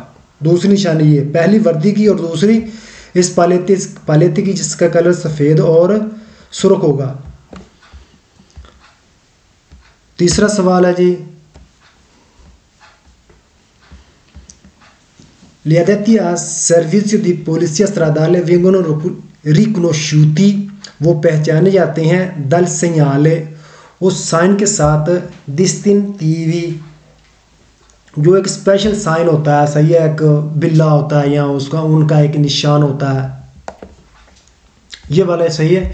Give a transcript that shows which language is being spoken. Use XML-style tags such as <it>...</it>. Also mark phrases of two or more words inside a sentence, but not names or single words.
<ur>دوسری نشانی یہ پہلی وردی کی، اور دوسری اس پالیتے کی جس کا کلر سفید اور سرخ ہوگا. تیسرا سوال ہے جی,</ur> <it>gli addetti a servizio di polizia stradale vengono riconosciuti,</it> <ur>وہ پہچانے جاتے ہیں,</ur> <it>dal segnale,</it> <ur>اس سائن کے ساتھ، distintivi، جو ایک</ur> <en>special sign</en> <ur>ہوتا ہے، صحیح ہے، ایک بلا ہوتا ہے یا اس کا ان کا ایک نشان ہوتا ہے، یہ والا صحیح ہے.</ur>